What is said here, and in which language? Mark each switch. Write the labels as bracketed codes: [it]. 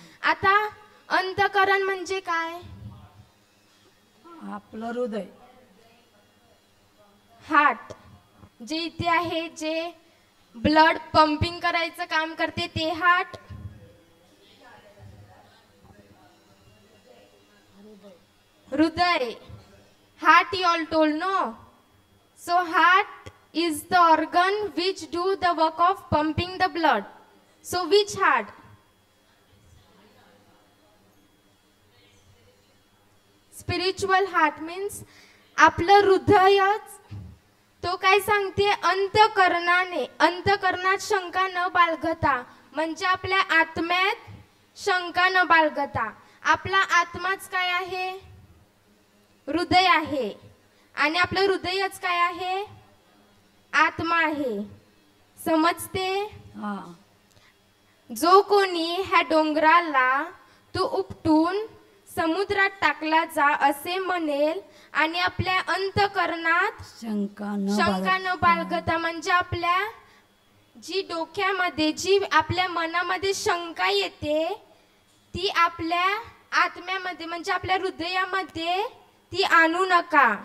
[mr] आता अंतःकरण म्हणजे काय? आपलं हृदय. हार्ट जे इथे आहे, जे ब्लड पंपिंग करायचं काम करते ते हार्ट. [en] हृदय, heart you all told, no? So heart is the organ which do the work of pumping the blood. So which heart? Spiritual heart means [mr] आपलं हृदयच तो काय सांगते, अंतःकरणाने, अंतःकरणात शंका न बाळगता, म्हणजे आपल्या आत्म्यात शंका न बाळगता. आपला आत्माच काय आहे, हृदय आहे, आणि आपलं हृदयच काय आहे, आत्मा आहे. समजते? जो कोणी ह्या डोंगराला तू उपटून समुद्रात टाकला जा असे म्हणेल आणि आपल्या अंतःकरणात शंका न बाळगता, म्हणजे आपल्या जी डोक्यामध्ये, जी आपल्या मनामध्ये शंका येते ती आपल्या आत्म्यामध्ये म्हणजे आपल्या हृदयामध्ये ती आणू नका.